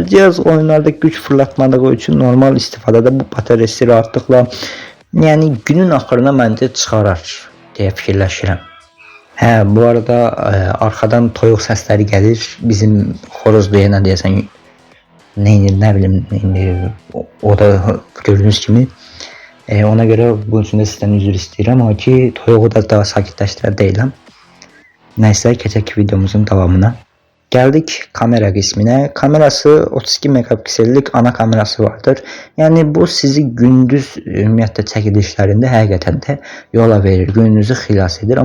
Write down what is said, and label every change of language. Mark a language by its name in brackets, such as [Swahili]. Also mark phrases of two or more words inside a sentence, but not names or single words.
[Azerbaijani] Cihaz oyunlarda güc fırlatmadığı üçün normal istifadədə bu bataryası rahatlıqla yəni günün axırına məncə çıxarar deyə fikirləşirəm. Hə, bu arada arxadan toyuq səsləri gəlir. Bizim xorozluya nə deyəsən, nə bilim, o da gördüyünüz kimi. [Turkish] Ona göre bunun için de sizden [Azerbaijani] üzr istəyirəm, ama ki toyuğu da daha sakitləşdirə deyiləm. Nəysə, keçək videomuzun davamına. Geldik kamera qisminə. Kamerası 32 megapiksellik ana kamerası vardır. Yəni bu sizi gündüz ümumiyyətlə çəkilişlərində həqiqətən də yola verir, gününüzü xilas edir.